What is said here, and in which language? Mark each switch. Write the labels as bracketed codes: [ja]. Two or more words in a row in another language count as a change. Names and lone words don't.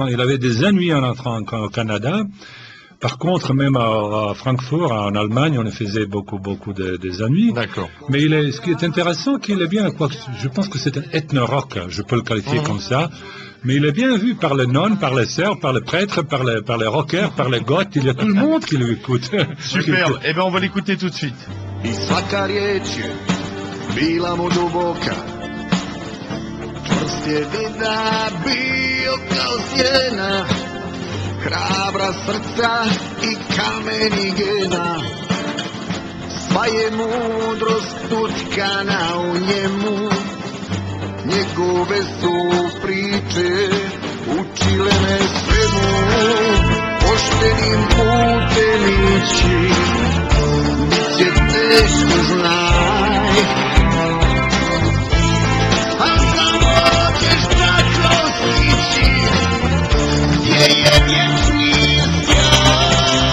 [fr] Il avait des ennuis en entrant au Canada. Par contre, même à Francfort, en Allemagne, on faisait beaucoup des ennuis. D'accord. Mais ce qui est intéressant, qu'il est bien, je pense que c'est un ethno-rock, je peux le qualifier comme ça. Mais il est bien vu par les nonnes, par les sœurs, par les prêtres, par les rockers, par les goths. Il y a tout le monde qui l'écoute. Super. Eh bien, on va l'écouter tout de suite. [hr] I svaka riječ je bila mu duboka, čvrst je vida bio kao sjena, hrabra srca I kameni gena, sva je mudrost utkana u njemu, njegove su priče učile me svemu, poštenim putem ići, bit će teško znaj, a samo ćeš tako stići, gdje je vječni sjaj.